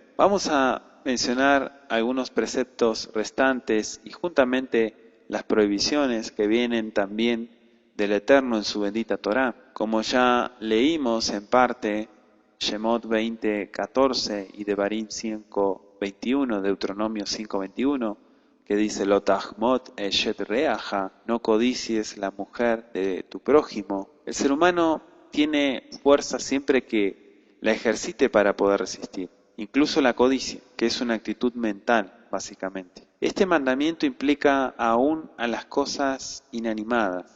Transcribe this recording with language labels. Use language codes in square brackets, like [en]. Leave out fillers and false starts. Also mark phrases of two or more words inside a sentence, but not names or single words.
[es] Vamos a mencionar algunos preceptos restantes y juntamente las prohibiciones que vienen también del Eterno en su bendita Torá. Como ya leímos en parte Shemot 20:14 y Devarim 5:21, Deuteronomio 5:21, que dice: [he] לא תחמד אשת רעך, [es] no codicies la mujer de tu prójimo. El ser humano tiene fuerza siempre que la ejercite para poder resistir, incluso la codicia, que es una actitud mental, básicamente. Este mandamiento implica aún a las cosas inanimadas.